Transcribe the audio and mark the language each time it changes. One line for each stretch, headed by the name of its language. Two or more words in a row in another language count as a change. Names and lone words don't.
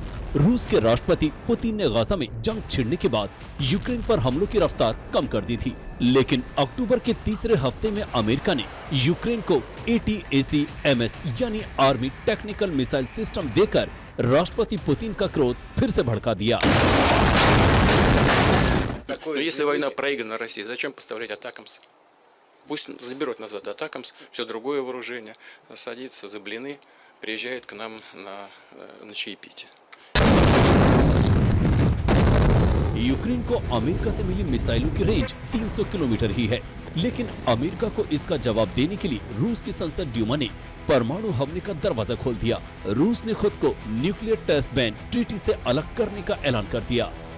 Hindi: रूस के राष्ट्रपति पुतिन ने गाजा में जंग छिड़ने के बाद यूक्रेन पर हमलों की रफ्तार कम कर दी थी, लेकिन अक्टूबर के तीसरे हफ्ते में अमेरिका ने यूक्रेन को ATACMS यानी आर्मी टेक्निकल मिसाइल सिस्टम देकर राष्ट्रपति पुतिन का क्रोध फिर से भड़का दिया।
Russian: Но если война проиграна России, зачем поставлять атакамс? Пусть заберут назад атакамс, все другое вооружение, садится за блины, приезжают к нам на чаепитие.
Hindi: यूक्रेन को अमेरिका से मिली मिसाइलों की रेंज 300 किलोमीटर ही है, लेकिन अमेरिका को इसका जवाब देने के लिए रूस की संसद ड्यूमा ने परमाणु हमले का दरवाजा खोल दिया। रूस ने खुद को न्यूक्लियर टेस्ट बैन ट्रीटी से अलग करने का ऐलान कर दिया।